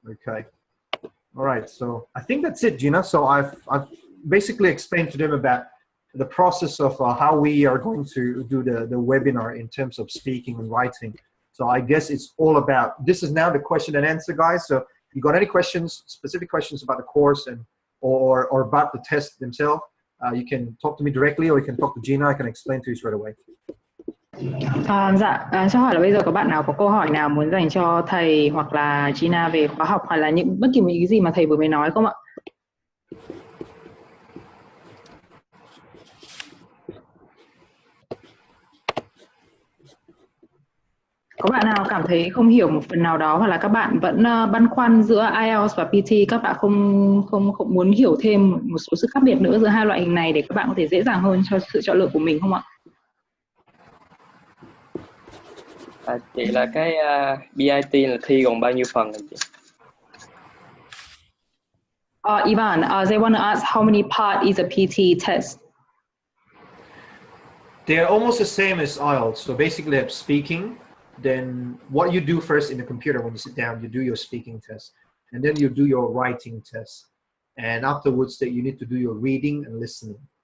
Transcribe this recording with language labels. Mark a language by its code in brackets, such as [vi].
[en] Okay, all right. So I think that's it, Gina. So I've basically explained to them about the process of how we are going to do the webinar in terms of speaking and writing. So I guess it's all about, this is now the question and answer, guys. So if you got any questions, specific questions about the course or about the test themselves, you can talk to me directly or you can talk to Gina. I can explain to you straight away. [vi] Cho hỏi là bây giờ có bạn nào có câu hỏi nào muốn dành cho thầy hoặc là Gina về khóa học hoặc là những bất kỳ một ý gì mà thầy vừa mới nói không ạ? Có bạn nào cảm thấy không hiểu một phần nào đó hoặc là các bạn vẫn băn khoăn giữa IELTS và PT, các bạn không muốn hiểu thêm một số sự khác biệt nữa giữa hai loại hình này để các bạn có thể dễ dàng hơn cho sự chọn lựa của mình không ạ? Chị là cái PIT là thi gồm bao nhiêu phần hả chị? [en] Ivan, they want to ask how many part is a PT test? They're almost the same as IELTS. So basically, I'm speaking. Then what you do first in the computer when you sit down, you do your speaking test, and then you do your writing test, and afterwards that you need to do your reading and listening.